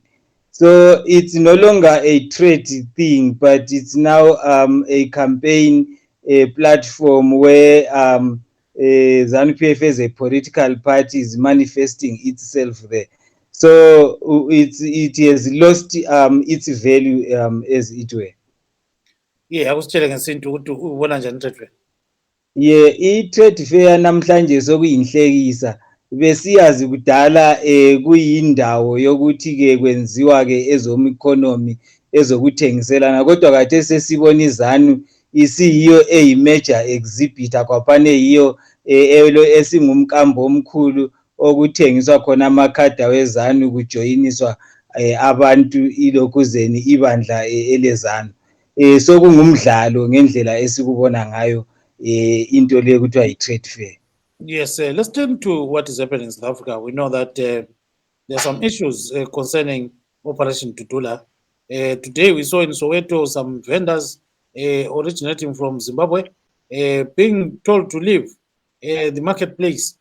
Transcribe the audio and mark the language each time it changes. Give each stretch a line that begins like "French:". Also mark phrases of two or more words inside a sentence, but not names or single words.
English: So it's no longer a trade thing, but it's now a campaign platform where ZANU PF as a political party is manifesting itself there. So it has lost its value as it were. Yeah, I was telling a scene to one trade fair.
North Ndebele: Yeah, i-trade fair namhlanje sokuyinhlekisa. Besiyazi kudala kuyindawo yokuthi ke kwenziwa ke economy ezokuthengiselana, kodwa kade sesibona iZANU isiyiyo
English: major exhibitor
North Ndebele: kwaphane yiyo esingumkambo omkhulu okuthengiswa khona amakhada weZANU kujoyiniswa abantu ilokuzeni ibandla eleZANU. Sokungumdlalo ngendlela esikubona ngayo into le kuthiwa yi-trade fair.
English: Yes, let's turn to what is happening in South Africa. We know that there are some issues concerning Operation Dudula. Today we saw in Soweto some vendors originating from Zimbabwe being told to leave the marketplace.